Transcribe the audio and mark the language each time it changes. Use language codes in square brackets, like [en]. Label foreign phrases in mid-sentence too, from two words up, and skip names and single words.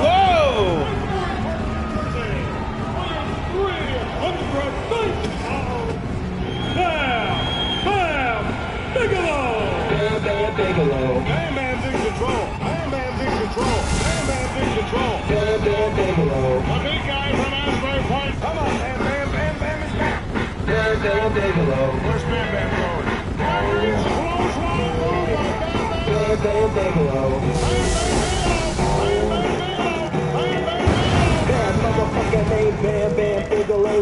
[en] Whoa! 390 Bam Bam Bigelow. Bam Bam Bigelow. Bam Bam's in control. Bam Bam's in control. Bam Bam's in control. Bam Bam Bigelow. The big guy from Asbury Park. Come on, Bam Bam. Bam Bam is back. Bam Bam Bigelow. Where's Bam Bam going? There is a close one. Bam Bam Bigelow. That motherfucker named Bam Bam Bigelow.